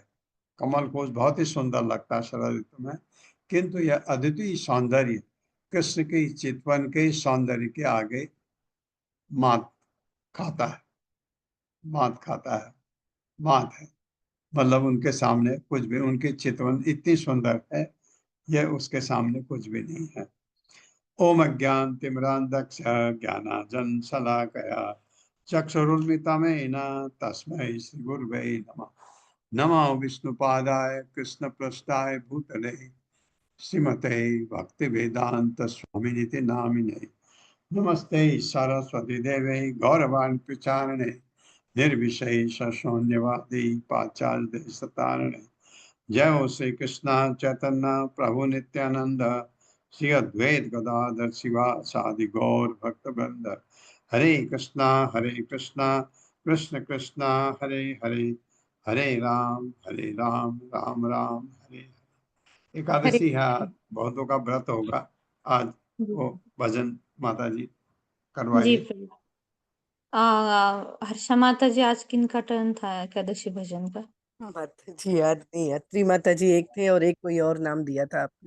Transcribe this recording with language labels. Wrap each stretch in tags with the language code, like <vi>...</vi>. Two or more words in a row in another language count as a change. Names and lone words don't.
<hi>कमल कोश बहुत ही सुंदर लगता है शरद ऋतु में, किंतु यह अद्वितीय सौंदर्य कृष्ण के चितवन के सौंदर्य के आगे मात खाता है। मात खाता है, मात है, मतलब उनके सामने कुछ भी, उनके चितवन इतनी सुंदर है, यह उसके सामने कुछ भी नहीं है।</hi> <sa>ओम अज्ञान तिमिरांधक्ष ज्ञानांजन शलाकया चक्षुरुन्मिलितं तस्मै श्री गुरुवे नमः। नमो विष्णुपादाय कृष्णपृष्ठाय भूतले श्रीमते भक्तिवेदांत स्वामिनिति नामिने। नमस्ते सरस्वती देवे गौरवाणी प्रचारणे निर्विशेष शून्यवादी पाश्चात्य देशतारणे। जय हो श्री कृष्ण चैतन्य प्रभु नित्यानंद श्री अद्वैत गदाधर शिवासादि गौर भक्तवृंद। हरे कृष्णा कृष्ण कृष्णा हरे हरे, हरे राम राम राम हरे हरे।</sa> <hi>एकादशी है, बहुतों का व्रत होगा आज, वो भजन माता जी जी करवाइए। प्रभु। हर्षा माता जी, आज किनका टर्न था एकादशी भजन का? माता जी याद नहीं, अत्री माता जी एक थे और एक कोई और नाम दिया था आपने।</hi>